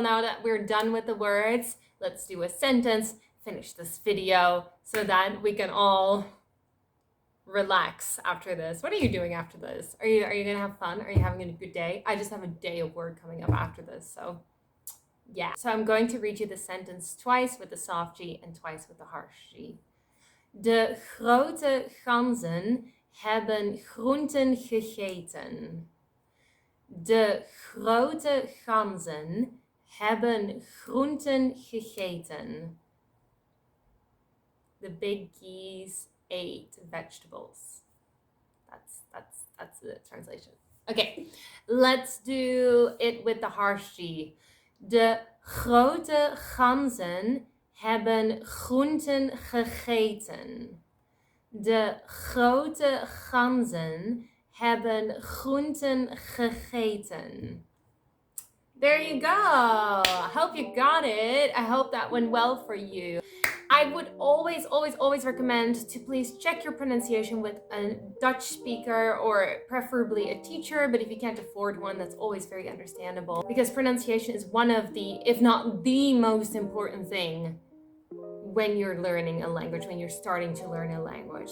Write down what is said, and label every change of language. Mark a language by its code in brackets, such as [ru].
[en] Now that we're done with the words, let's do a sentence, finish this video so that we can all relax after this. What are you doing after this? Are you gonna have fun? Are you having a good day? I just have a day of work coming up after this, so yeah. So I'm going to read you the sentence twice with the soft G and twice with the harsh G. [nl] De grote ganzen hebben groenten gegeten. De grote ganzen hebben groenten gegeten. [en] The big geese ate vegetables. That's the translation. Okay, let's do it with the harsh G. [nl] De grote ganzen hebben groenten gegeten. De grote ganzen hebben groenten gegeten. [en] There you go. I hope you got it. I hope that went well for you. I would always recommend to please check your pronunciation with a Dutch speaker or preferably a teacher, but if you can't afford one, that's always very understandable, because pronunciation is one of the, if not the most important thing when you're learning a language, when you're starting to learn a language.